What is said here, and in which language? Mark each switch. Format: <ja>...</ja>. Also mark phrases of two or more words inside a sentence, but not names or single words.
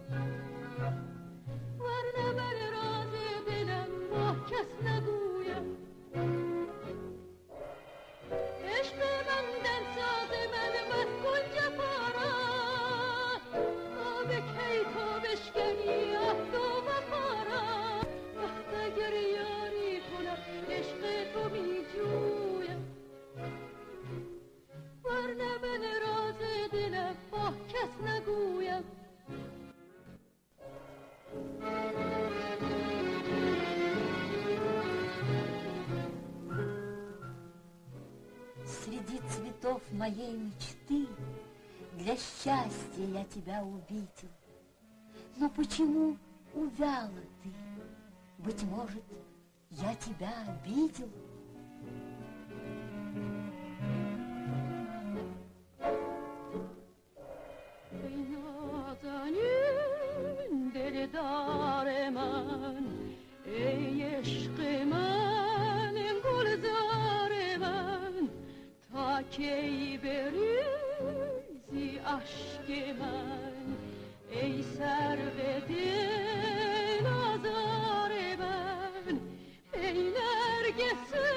<tg>ورنه من راز دلم با کس نگویم عشق من دمساز من بس کن جفا را تا به کی تو بشکنی عهد و وفا را وقت اگر یاری کنم عشق تو می جویم ورنه من راز دلم با کس نگویم</tg> <ru>Среди цветов моей мечты для счастья я тебя увидел. Но почему увяла ты? Быть может, я тебя обидел?</ru> <tg>دلدار من ای عشق من گلزار من تا کی بریزی اشک من ای سرو دل آزار من ای نرگس</tg>